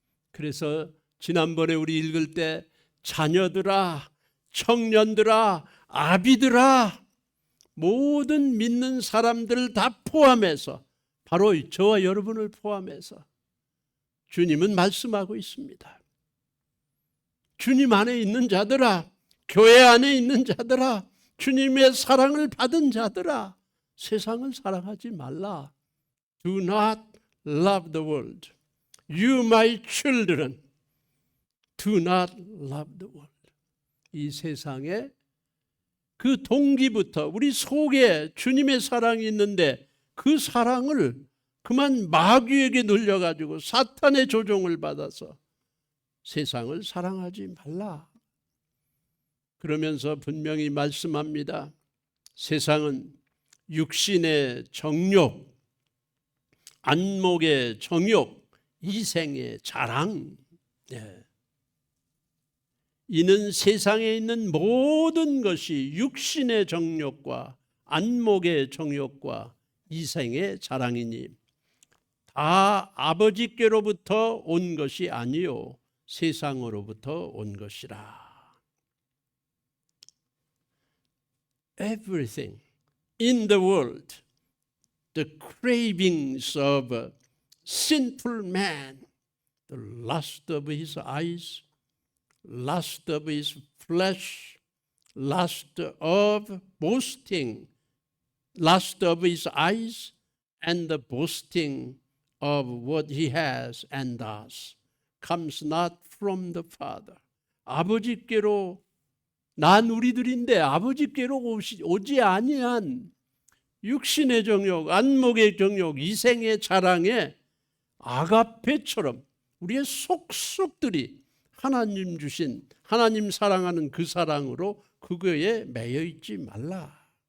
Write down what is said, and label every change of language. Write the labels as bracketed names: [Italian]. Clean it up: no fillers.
[Korean] 그래서 지난번에 우리 읽을 때 자녀들아, 청년들아, 아비들아, 모든 믿는 사람들을 다 포함해서, 바로 저와 여러분을 포함해서 주님은 말씀하고 있습니다. 주님 안에 있는 자들아, 교회 안에 있는 자들아, 주님의 사랑을 받은 자들아, 세상을 사랑하지 말라. [English] Do not love the world. You, my children, do not love the world. [Korean] 이 세상에 그 동기부터 우리 속에 주님의 사랑이 있는데 그 사랑을 그만 마귀에게 눌려가지고 사탄의 조종을 받아서 세상을 사랑하지 말라. 그러면서 분명히 말씀합니다. 세상은 육신의 정욕, 안목의 정욕, 이생의 자랑, 이는 세상에 있는 모든 것이 육신의 정욕과 안목의 정욕과 이생의 자랑이니 다 아버지께로부터 온 것이 아니요 세상으로부터 온 것이라. [English] Everything in the world, the cravings of a sinful man, the lust of his eyes, lust of his flesh, lust of boasting, lust of his eyes, and the boasting of what he has and does, comes not from the Father. [Korean] 아버지께로 난 우리들인데 아버지께로 오지 아니한 육신의 정욕, 안목의 정욕, 이생의 자랑에 아가페처럼 우리의 속속들이 하나님 주신, 하나님 사랑하는 그 사랑으로 그거에 매여 있지 말라.